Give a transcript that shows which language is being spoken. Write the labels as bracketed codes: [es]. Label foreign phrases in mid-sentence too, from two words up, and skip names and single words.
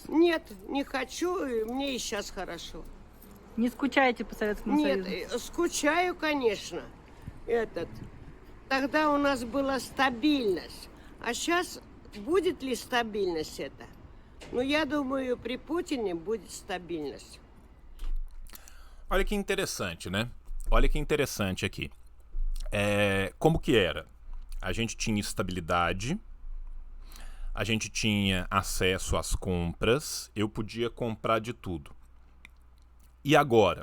[ru] Нет, не хочу, мне и сейчас хорошо. Не скучаете по Советскому Союзу? Нет, скучаю, конечно. Тогда у нас была стабильность. А сейчас будет ли стабильность это? Ну, я думаю, при Путине будет стабильность. [pt] Olha que interessante, né? Olha que interessante aqui. Como que era? A gente tinha estabilidade, a gente tinha acesso às compras, eu podia comprar de tudo. E agora?